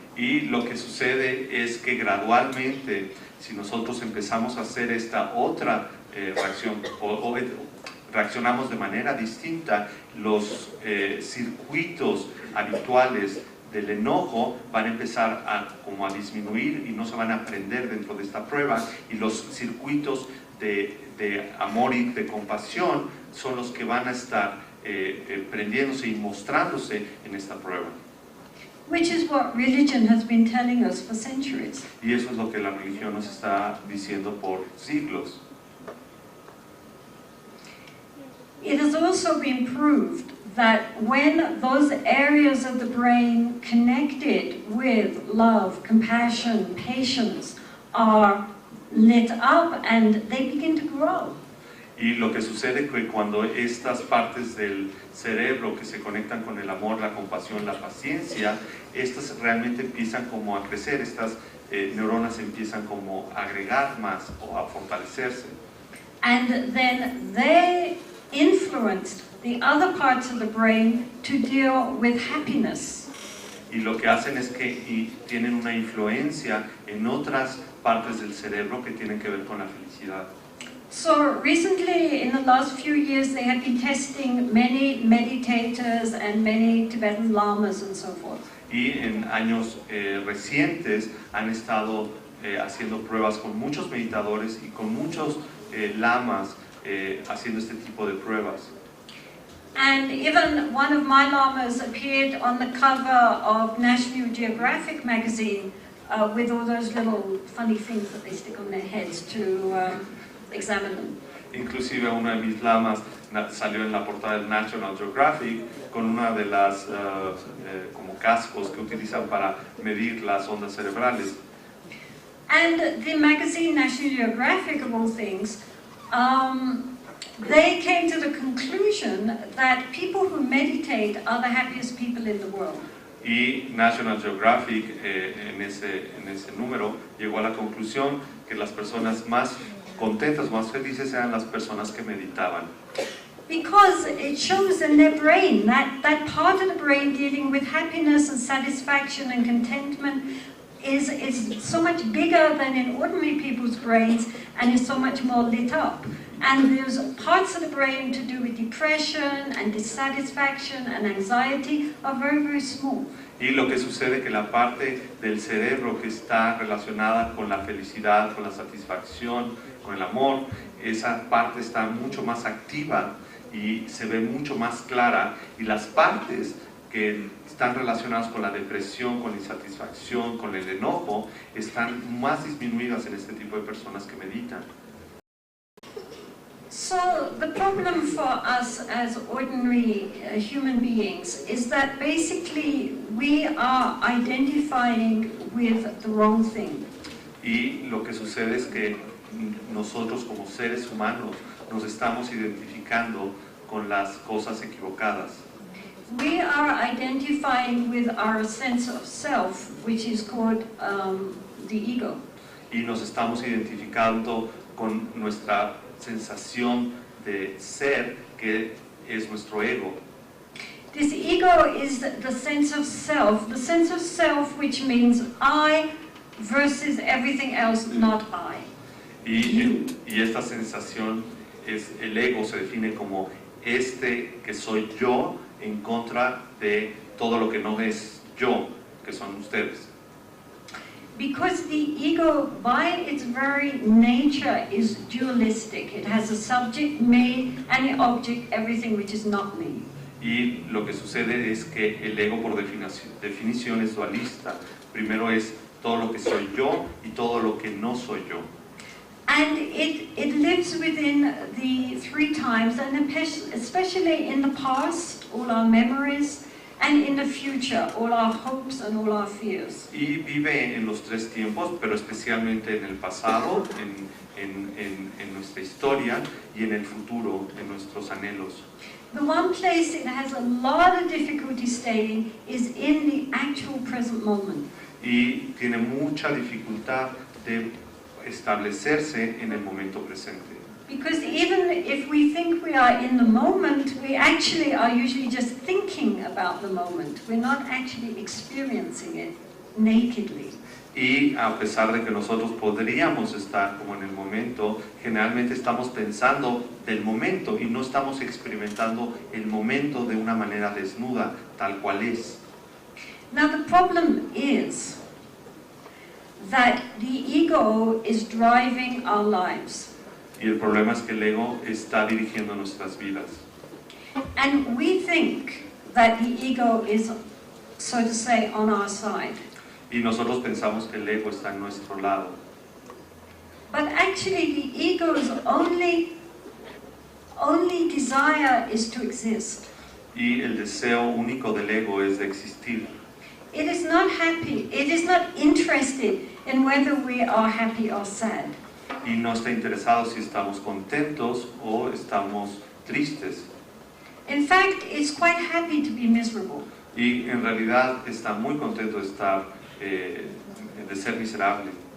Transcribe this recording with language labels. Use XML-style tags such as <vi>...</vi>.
<es>Y lo que sucede es que gradualmente, si nosotros empezamos a hacer esta otra reacción, o reaccionamos de manera distinta, los circuitos habituales del enojo van a empezar como a disminuir y no se van a prender dentro de esta prueba, y los circuitos de amor y de compasión son los que van a estar prendiéndose y mostrándose en esta prueba.</es> <en>Which is what religion has been telling us for centuries.</en> <es>Y eso es lo que la religión nos está diciendo por siglos.</es> <en>It has also been proved that when those areas of the brain connected with love, compassion, patience are lit up and they begin to grow.</en> <es>Y lo que sucede es que cuando estas partes del cerebro que se conectan con el amor, la compasión, la paciencia, estas realmente empiezan como a crecer, estas neuronas empiezan como a agregar más o a fortalecerse.</es> <en>And then they influenced the other parts of the brain to deal with happiness.</en> <es>Y lo que hacen es que tienen una influencia en otras partes del cerebro que tienen que ver con la felicidad.</es> <en>So recently, in the last few years, they have been testing many meditators and many Tibetan lamas and so forth.</en> <es>Y en años recientes han estado haciendo pruebas con muchos meditadores y con muchos lamas haciendo este tipo de pruebas.</es> <en>And even one of my lamas appeared on the cover of National Geographic magazine with all those little funny things that they stick on their heads to examine them.</en> <es>Inclusive uno de mis lamas salió en la portada del National Geographic con una de las como cascos que utilizan para medir las ondas cerebrales.</es> <en>And the magazine National Geographic, of all things, they came to the conclusion that people who meditate are the happiest people in the world.</en> <es>Y National Geographic en ese número llegó a la conclusión que las personas más contentas, más felices eran las personas que meditaban.</es> <en>Because it shows in their brain, that part of the brain dealing with happiness and satisfaction and contentment is so much bigger than in ordinary people's brains and is so much more lit up. And there's parts of the brain to do with depression and dissatisfaction and anxiety are very, very small.</en> <es>Y lo que sucede es que la parte del cerebro que está relacionada con la felicidad, con la satisfacción, con el amor, esa parte está mucho más activa y se ve mucho más clara, y las partes que están relacionadas con la depresión, con la insatisfacción, con el enojo, están más disminuidas en este tipo de personas que meditan.</es> <en>So the problem for us as ordinary human beings is that basically we are identifying with the wrong thing.</en> <es>Y lo que sucede es que nosotros como seres humanos nos estamos identificando con las cosas equivocadas.</es> <en>We are identifying with our sense of self, which is called the ego.</en> <es>Y nos estamos identificando con nuestra sensación de ser, que es nuestro ego.</es> <en>This ego is the sense of self which means I versus everything else, not I.</en> <es>Y esta sensación, el ego se define como que soy yo en contra de todo lo que no es yo, que son ustedes.</es> <en>Because the ego, by its very nature, is dualistic. It has a subject, me, and the object, everything which is not me.</en> <es>Y lo que sucede es que el ego por definición es dualista. Primero es todo lo que soy yo y todo lo que no soy yo.</es> <en>And it lives within the three times, and especially in the past, all our memories, and in the future, all our hopes and all our fears.</en> <es>Y vive en los tres tiempos, pero especialmente en el pasado, en nuestra historia, y en el futuro, en nuestros anhelos.</es> <en>The one place it has a lot of difficulty staying is in the actual present moment.</en> <es>Y tiene mucha dificultad de establecerse en el momento presente.</es> <en>Because even if we think we are in the moment, we actually are usually just thinking about the moment. We're not actually experiencing it nakedly.</en> <es>Y a pesar de que nosotros podríamos estar como en el momento, generalmente estamos pensando del momento y no estamos experimentando el momento de una manera desnuda, tal cual es.</es> <en>Now the problem is that the ego is driving our lives.</en> <es>Y el problema es que el ego está dirigiendo nuestras vidas.</es> <en>And we think that the ego is, so to say, on our side.</en> <es>Y nosotros pensamos que el ego está en nuestro lado.</es> <en>But actually the ego's only desire is to exist.</en> <es>Y el deseo único del ego es de existir.</es> <en>It is not happy. It is not interested in whether we are happy or sad.</en> <es>y no está interesado si estamos contentos o estamos tristes.</es> <en>In fact, it's quite happy to be miserable.</en> <es>Y en realidad está muy contento de estar, de ser miserable.</es>